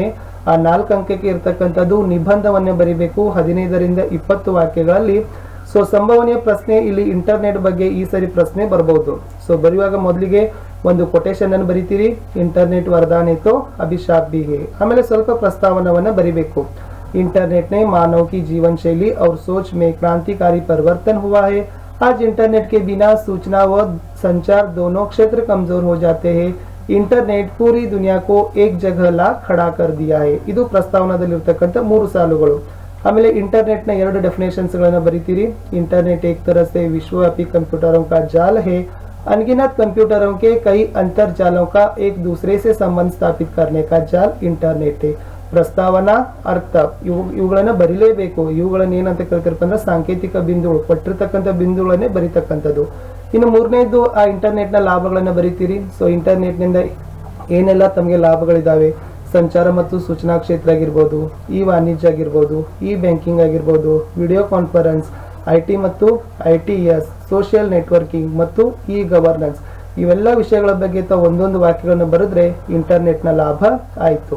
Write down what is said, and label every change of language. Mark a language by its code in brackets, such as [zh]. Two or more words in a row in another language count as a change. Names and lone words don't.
[kn] ಆ 4 ಅಂಕಕ್ಕೆ ಇರ್ತಕ್ಕಂಥದ್ದು ನಿಬಂಧವನ್ನೇ ಬರಿಬೇಕು 15ರಿಂದ 20 ವಾಕ್ಯಗಳಲ್ಲಿ. ಸೊ ಸಂಭವನೀಯ ಪ್ರಶ್ನೆ ಇಲ್ಲಿ ಇಂಟರ್ನೆಟ್ ಬಗ್ಗೆ ಈ ಸರಿ ಪ್ರಶ್ನೆ ಬರಬಹುದು. ಸೊ ಬರೆಯುವಾಗ ಮೊದಲಿಗೆ ಒಂದು ಕೊಟೇಶನ್ ಅನ್ನು ಬರಿತೀರಿ. [hi] इंटरनेट वरदान है तो अभिशाप भी है. [kn] ಆಮೇಲೆ ಸ್ವಲ್ಪ ಪ್ರಸ್ತಾವನವನ್ನ ಬರಿಬೇಕು. [hi] इंटरनेट ने मानव की जीवन शैली और सोच में क्रांतिकारी परिवर्तन हुआ है. आज इंटरनेट के बिना सूचना व संचार दोनों क्षेत्र कमजोर हो जाते हैं. इंटरनेट पूरी दुनिया को एक जगह ला खड़ा कर दिया है. [kn] ಇದು ಪ್ರಸ್ತಾವನದಲ್ಲಿರತಕ್ಕಂತ 3 ಸಾಲುಗಳು. ಆಮೇಲೆ इंटरनेट ನ 2 ಡೆಫಿನೇಷನ್ಸ್ ಗಳನ್ನು ಬರೀತೀರಿ. [hi] इंटरनेट एक तरह से विश्वव्यापी कंप्यूटरों का जाल है. अनगिनत कंप्यूटरों के कई अंतरजालों का एक दूसरे से संबंध स्थापित करने का जाल इंटरनेट है. [kn] ಪ್ರಸ್ತಾವನಾ, ಅರ್ಥ ಇವುಗಳನ್ನ ಬರಿಲೇಬೇಕು. ಇವುಗಳನ್ನ ಏನಂತ ಕರೀತಾರಪ್ಪ ಅಂದ್ರೆ ಸಾಂಕೇತಿಕ ಬಿಂದುಗಳು, ಕೊಟ್ಟಿರ್ತಕ್ಕಂಥ ಬಿಂದುಗಳನ್ನೇ ಬರಿತಕ್ಕಂಥದ್ದು. ಇನ್ನು 3ನೇದು ಆ ಇಂಟರ್ನೆಟ್ ನ ಲಾಭಗಳನ್ನ ಬರಿತೀರಿ. ಸೊ ಇಂಟರ್ನೆಟ್ ನಿಂದ ಏನೆಲ್ಲ ತಮಗೆ ಲಾಭಗಳಿದಾವೆ, ಸಂಚಾರ ಮತ್ತು ಸೂಚನಾ ಕ್ಷೇತ್ರ ಆಗಿರ್ಬೋದು, ಈ ವಾಣಿಜ್ಯ ಆಗಿರ್ಬೋದು, ಈ ಬ್ಯಾಂಕಿಂಗ್ ಆಗಿರ್ಬೋದು, [en] video conference, [kn] IT ಮತ್ತು ITS, [en] social networking [kn] ಮತ್ತು ಈ ಗವರ್ನೆನ್ಸ್, ಇವೆಲ್ಲ ವಿಷಯಗಳ ಬಗ್ಗೆ ತಾವು ಒಂದೊಂದು ವಾಕ್ಯಗಳನ್ನು ಬರೆದ್ರೆ ಇಂಟರ್ನೆಟ್ ನ ಲಾಭ ಆಯ್ತು.